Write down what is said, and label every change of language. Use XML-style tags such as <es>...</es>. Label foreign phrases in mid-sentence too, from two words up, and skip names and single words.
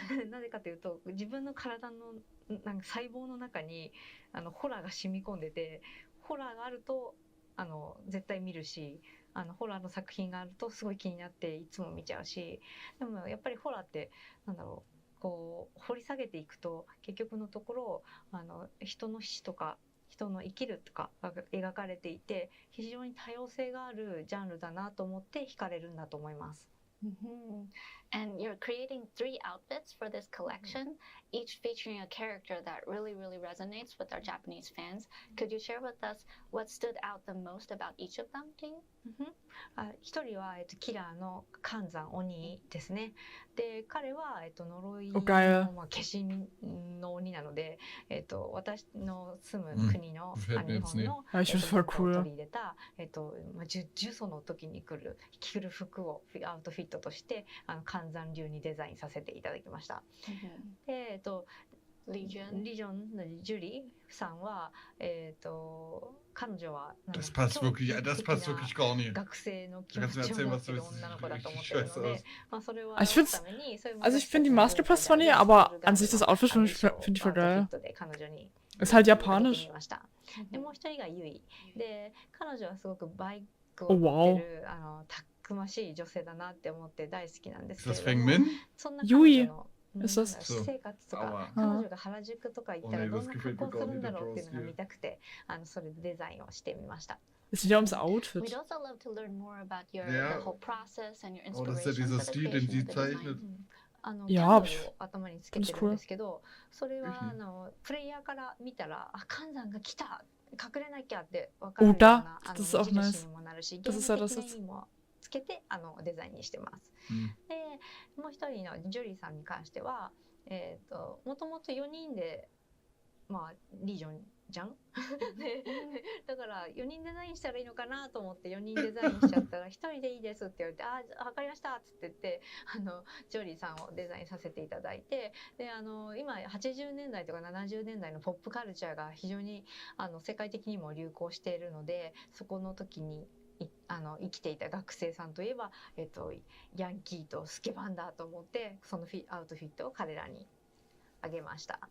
<ja>なぜかというと、自分の体のなんか細胞の中にホラーが染み込んでて、ホラーがあると絶対見るし、ホラーの作品があるとすごい気になっていつも見ちゃうし、でもやっぱりホラーってこう掘り下げていくと結局のところ人の死とか人の生きるとかが描かれていて、非常に多様性があるジャンルだなと思って惹かれるんだと思います。</ja> <en>And you're creating 3 outfits for this collection, each featuring a character that really, really resonates with our Japanese fans. Could you share with us what stood out the most about each of them to you?</en> <ja>一人はキラーの寒山鬼ですね。で、彼は呪いの化身の鬼なので、私の住む国の日本の取り入れた呪詛の時に着る服をアウトフィットとして寒山流にデザインさせていただきました。で、リジョンのジュリーさんは彼女は</ja> <de>Das passt wirklich gar nicht.</de> <ja>学生の気持ちを持ってる女の子だと思ってるので、それは</ja> <de>ich finde die Maske passt zwar nicht, aber an sich das Outfit finde ich voll geil. Ist halt japanisch.</de> <ja>でもう一人がユイで、彼女はすごくバイクを持ってるたくましい女性だなって思って大好きなんですけれども、そんな彼女の私生活とか彼女が原宿とか行ったらどんな格好するんだろうっていうのが見たくてそれでデザインをしてみました。</ja> <de>Es geht ja ums Outfit.</de> <en>We'd also love to learn more about the whole process and your inspiration</en> <de>das ist ja dieser Stil, den sie zeichnet.</de> <ja>キャンドルを頭につけてるんですけど、それはプレイヤーから見たら寒山が来た隠れなきゃって分かるような</ja> <de>Das ist auch</de> <ja>目</ja> <de>nice.</de> <ja>印にもなるし、ゲ</ja> <de>Das</de> <ja>ー</ja> <de>ist ja</de> <ja>ム</ja> <de>das</de> <ja>的な</ja> <de>jetzt.</de> <ja>意味もつけてデザインにしてます。で、もう一人のジョリーさんに関しては、もともと4人でリージョンじゃんでだから4人デザインしたらいいのかなと思って4人デザインしちゃったら1人でいいですって言われて分かりましたっつって言ってジョリーさんをデザインさせていただいて、で今80年代とか70年代のポップカルチャーが非常に世界的にも流行しているので、そこの時に生きていた学生さんといえば、ヤンキーとスケバンだと思ってそのアウトフィットを彼らにあげました。</ja>